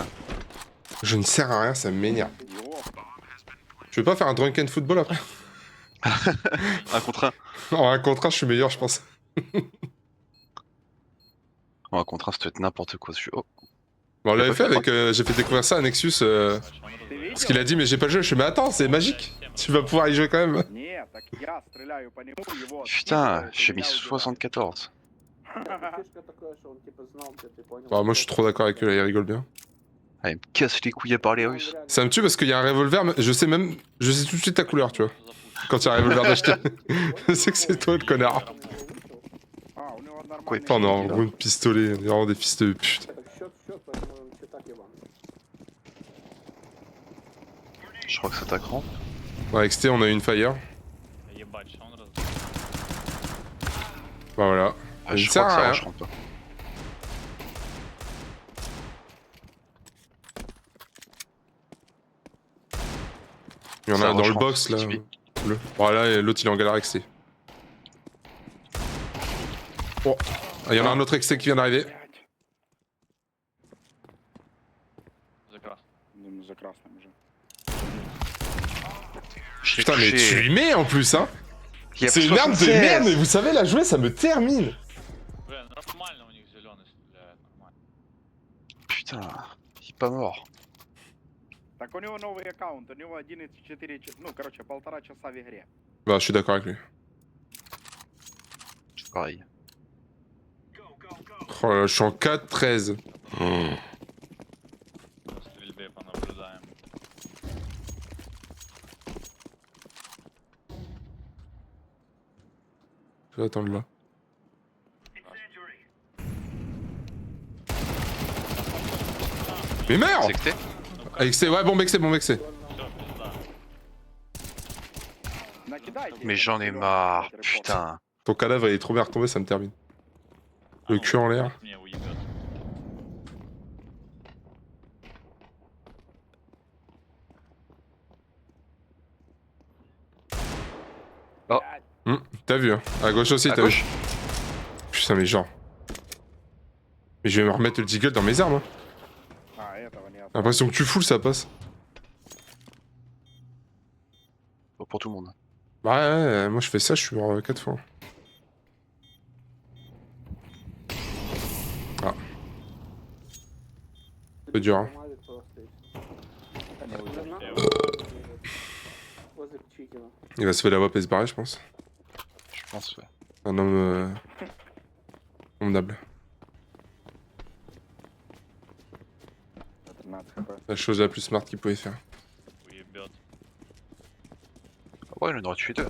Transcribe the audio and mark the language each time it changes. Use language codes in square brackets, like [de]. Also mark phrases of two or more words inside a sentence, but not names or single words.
[fr] Je ne sers à rien, ça m'énerve. [ru] Йоп, [fr] Tu veux pas faire un [en] drunken football [fr] après? Un contre un. En un contre un, je suis meilleur, je pense. Oh, un contre un, ça doit être n'importe quoi. Oh. Bon, on l'avait pas fait fait avec. J'ai fait découvrir ça à Nexus. [ru] Ты ты видел? [fr] Parce qu'il a dit, mais j'ai pas le jeu. Je suis, mais attends, c'est magique. Tu vas pouvoir y jouer quand même. [ru] Не, так я стреляю по нему, его [fr] Putain, [ru] откидывает, и [fr] j'ai mis [ru] меня убивает. 74. Фишка такая, что он типа знал, что ты понял. [fr] Bah, moi, je suis trop d'accord avec eux, là, ils rigolent bien. Ah, il me casse les couilles à parler russe. Ça me tue parce qu'il y a un revolver, mais je sais tout de suite ta couleur, tu vois. Quand il y a un revolver d'acheter. Je sais que c'est toi le connard. [ru] А, у него [fr] Quoi, [ru] нормальный... [fr] Putain, on est en là. gros de pistolet, on est vraiment des fils de pute. [ru] Так, счет, поэтому все так, Иван. [fr] Je crois que ça t'accrant. Ouais, XT, on a eu une fire. [ru] Ебать, что он раз... [fr] Bah voilà. Ah, Il je sert crois que à ça rien. rush rentre pas. Il y en Ça a dans le rejoint, box c'est là. typique. Bleu. Bon, là, l'autre il est en galère XT. Oh, il y en a un autre XT qui vient d'arriver. [ru] Блядь. За красный. Ну, за красным уже. [fr] Je l'ai Putain, mais touché. tu y mets en plus, hein. Il y a C'est plus une arme de 76. merde, mais vous savez, la jouer, ça me termine. [ru] Бля, нормально у них зеленый стреляет, нормально. [fr] Putain, il est pas mort. [ru] Так у него новый аккаунт, у него 11.4, ну, короче, 1,5 часа в игре. [fr] Bah, je suis d'accord avec lui. C'est pareil. Oh là, je suis en 4-13. [ru] По стрельбе понаблюдаем. [fr] Je vais attendre là. Mais merde. C'est que t'es XT, ouais, bon mec, c'est bon mec, c'est. [ru] Все, пизда. Накидайте. [fr] Mais j'en ai marre, putain. Ton cadavre il est trop bien retombé, ça me termine. Le [ru] А, [fr] cul en l'air. [ru] Мне уебет. [fr] T'as vu, hein. À gauche aussi, À t'as vu. gauche. Putain, mais genre. Mais je vais me remettre le deagle dans mes armes, hein. [ru] А, этого не [fr] J'ai l'impression que tu foules, ça passe. Bon, pour tout le monde. Bah ouais, moi je fais ça, je suis mort 4 fois. Ah. Un peu dur, hein. [ru] Мавик просто и всё. не уйдет. Жена Я возле Чикина. [fr] Il va se faire la wap et se barrer, je pense. Je pense, ouais. Un homme convenable. [ru] 13 хп. [fr] La chose la plus smart qu'il pouvait faire. [ru] уебет. [fr] Ah ouais, il en aurait tué deux.